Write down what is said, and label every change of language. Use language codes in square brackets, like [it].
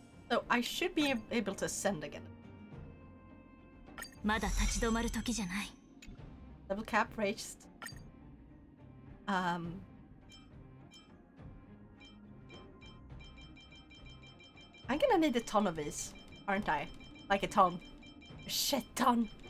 [en] So I should be able to ascend again. [ja] まだ立ち止まる時じゃない [en] Level cap reached. I'm gonna need a ton of these, aren't I? Like a ton. A shit ton.